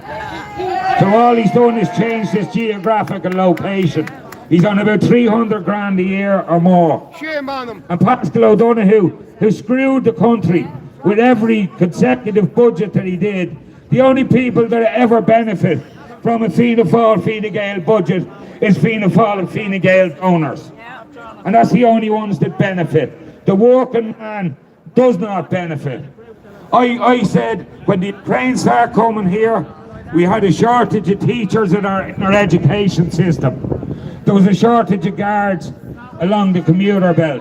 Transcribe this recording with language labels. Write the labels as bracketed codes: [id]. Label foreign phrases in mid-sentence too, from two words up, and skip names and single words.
[en] So all he's done is change his geographical location. He's on about 300 grand a year or more. Shame on him. And Pascal O'Donoghue, who screwed the country with every consecutive budget that he did, the only people that ever benefit from a Fianna Fáil, Fine Gael budget is Fianna Fáil and Fine Gael donors. And that's the only ones that benefit. The working man does not benefit. I said when the Ukraine started coming here, we had a shortage of teachers in our education system. There was a shortage of guards along the commuter belt.